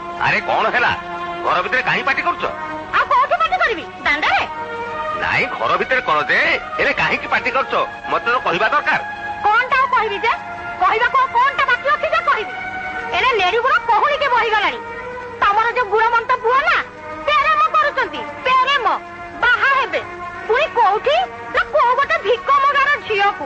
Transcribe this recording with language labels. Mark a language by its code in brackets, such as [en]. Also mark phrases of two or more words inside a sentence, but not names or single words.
[or] ଆରେ କଣ ହେଲା ଘର ଭିତରେ କାହିଁ ପାଟି କରୁଛ? ଆଉ କୋଉଠି ପାଟି କରିବି ଦାଣ୍ଡରେ? ନାଇଁ ଘର ଭିତରେ କର ଯେ ହେଲେ କାହିଁକି ପାଟି କରୁଛ ମତେ ତ କହିବା ଦରକାର। କଣଟା ଆଉ କହିବି ଯେ? କହିବାକୁ ଆଉ କଣଟା ବାକି ଅଛି ଯେ କହିବି? ଏଣେ ଲେଡି ଗୁଡା କହୁଣିକି ବହିଗଲାଣି। ତମର ଯୋଉ ଗୁଣମନ୍ତ ପୁଅ ନା ପ୍ରେମ କରୁଛନ୍ତି, ପ୍ରେମ ବାହା ହେବେ ପୁଣି କୋଉଠି ନା କୋଉ ଗୋଟେ ଭିକ ମଗାର ଝିଅକୁ।